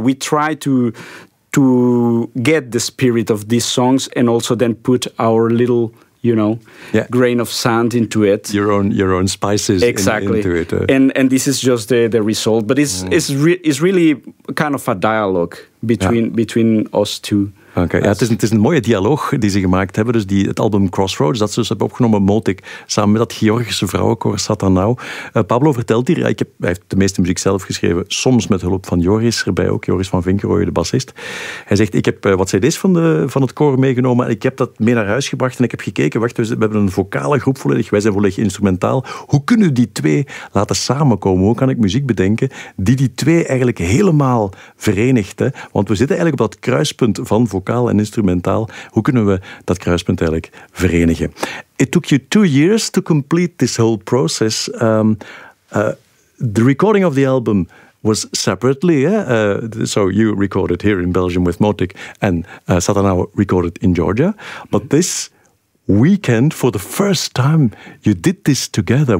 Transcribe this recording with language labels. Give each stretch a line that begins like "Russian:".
English: We try to get the spirit of these songs and also then put our little, you know, grain of sand into it. Your own spices. Exactly. Into it. And this is just the result. But it's really kind of a dialogue between us two. Okay.
Dutch: Ja, het is een mooie dialoog die ze gemaakt hebben. Dus het album Crossroads, dat ze dus hebben opgenomen, Motik, samen met dat Georgische vrouwenkoor Satanau. Pablo vertelt hier, hij heeft de meeste muziek zelf geschreven, soms met hulp van Joris erbij ook, Joris van Vinkerooijen, de bassist. Hij zegt, ik heb wat cd's van het koor meegenomen en ik heb dat mee naar huis gebracht en ik heb gekeken, wacht, we hebben een vocale groep volledig, wij zijn volledig instrumentaal. Hoe kunnen die twee laten samenkomen? Hoe kan ik muziek bedenken die twee eigenlijk helemaal verenigt? Hè? Want we zitten eigenlijk op dat kruispunt van vocaal en instrumentaal, hoe kunnen we dat kruispunt eigenlijk verenigen?
English: It took you 2 years to complete this whole process. The recording of the album was separately. So you recorded here in Belgium with Motik and Satanau recorded in Georgia. But this weekend, for the first time, you did this together.